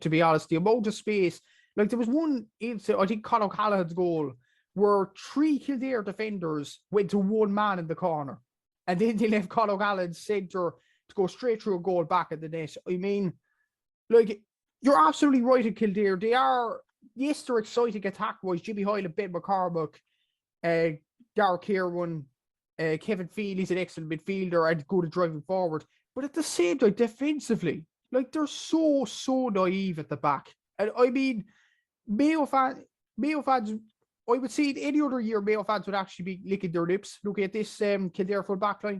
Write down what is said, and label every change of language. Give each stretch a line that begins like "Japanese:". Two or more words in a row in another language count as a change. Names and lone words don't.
English: To be honest, the amount of space. Like, there was one incident, I think Conor O'Callaghan's goal, where 3 Kildare defenders went to one man in the corner, and then they left Conor O'Callaghan's centre to go straight through a goal back at the net. I mean, like, you're absolutely right in Kildare. They are, yes, they're exciting attack-wise. Jimmy Hyland, Ben McCormick, Darragh Kieran, Kevin Feely's an excellent midfielder and good at driving forward. But at the same time, defensively, like, they're so naive at the back. And I mean, Mayo fans, I would say in any other year, Mayo fans would actually be licking their lips looking at this Kildare full back line.